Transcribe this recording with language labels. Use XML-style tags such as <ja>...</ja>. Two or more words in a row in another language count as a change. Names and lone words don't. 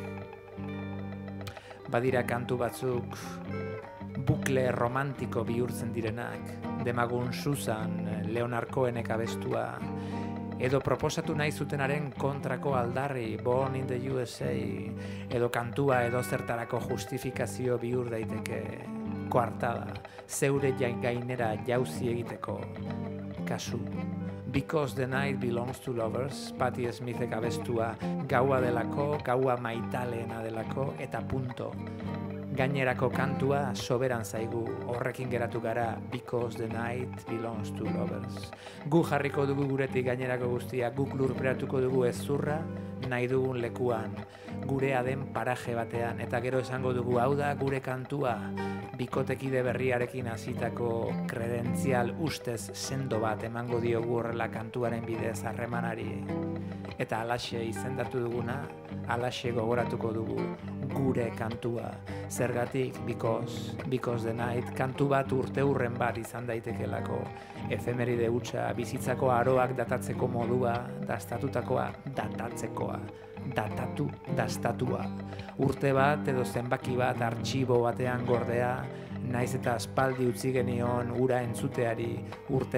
<eu>Badira kantu batzuk bukle romantiko bihurtzen direnak, Demagun Susan, Leonard Cohenek abestua, edo proposatu nahi zutenaren kontrako aldarri,</eu> <en>Born in the USA,</en> <eu>edo kantua edo zertarako justifikazio bihur daiteke, koartada, zeure gainera jauzi egiteko, kasu.</eu> <en>Because the night belongs to lovers,</en> <eu>Patti Smithek abestua, gaua delako, gaua maitaleena delako, eta punto. Gainerako kantua soberan zaigu, horrekin geratu gara,</eu> <en>because the night belongs to lovers.</en> <eu>Gu jarriko dugu guretik gainerako guztia, guk lurperatuko dugu ezurra, nahi dugun lekuan, gurea den paraje batean, eta gero esango dugu hau da gure kantua, bikotekide berriarekin hasitako kredentzial ustez sendo bat emango diogu horrela kantuaren bidez harremanari. Eta alaxe izendatu duguna, alaxe gogoratuko dugu gure kantua. Zergatik,</eu> <en>because the night,</en> <eu>kantu bat urteurren bat izan daitekelako. Efemeride hutsa, bizitzako aroak datatzeko modua, dastatutakoa datatzekoa. dastatua. Urte bat edo zenbaki bat artxibo batean gordea, naiz eta aspaldi utzi genion ura entzuteari, urte</eu>